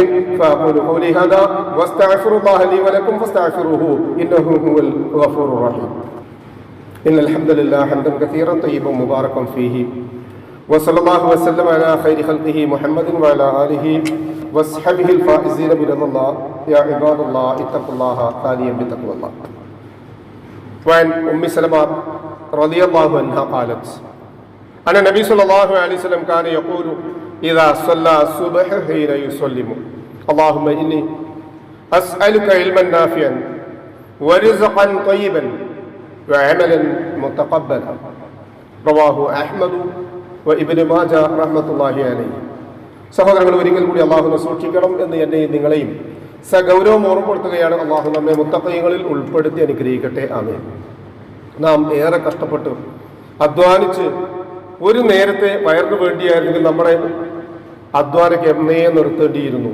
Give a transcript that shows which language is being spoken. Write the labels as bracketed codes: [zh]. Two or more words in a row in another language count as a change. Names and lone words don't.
[ar] فأقول قولي هذا وأستغفر الله لي ولكم فاستغفروه إنه هو الغفور الرحيم. إن الحمد لله حمدا كثيرا طيبا مباركا فيه وصلى الله وسلم على خير خلقه محمد وعلى آله وصحبه الفائزين برضا الله. يا عباد الله اتقوا الله قالين بتقوى الله. وعن أم سلمة رضي الله عنها قالت أن النبي صلى الله عليه وسلم كان يقول إذا صلى الصبح حين يسلم اللهم إني أسألك علما نافعا ورزقا طيبا وعملا متقبلا. رواه أحمد وابن ماجه رحمة الله عليه. [ml] സഹോദരങ്ങൾ, ഒരിക്കൽ കൂടി അള്ളാഹുവിനെ സൂക്ഷിക്കണം എന്ന് എന്നെയും നിങ്ങളെയും സഗൗരവം ഓർമ്മപ്പെടുത്തുകയാണ്. അള്ളാഹു നമ്മെ മുത്തഖീങ്ങളിൽ ഉൾപ്പെടുത്തി അനുഗ്രഹിക്കട്ടെ. ആമീൻ. നാം ഏറെ കഷ്ടപ്പെട്ട് അധ്വാനിച്ച് ഒരു നേരത്തെ വയറിന് വേണ്ടിയായിരുന്നെങ്കിൽ നമ്മുടെ അധ്വാനക്ക് എന്നേ നിർത്തേണ്ടിയിരുന്നു.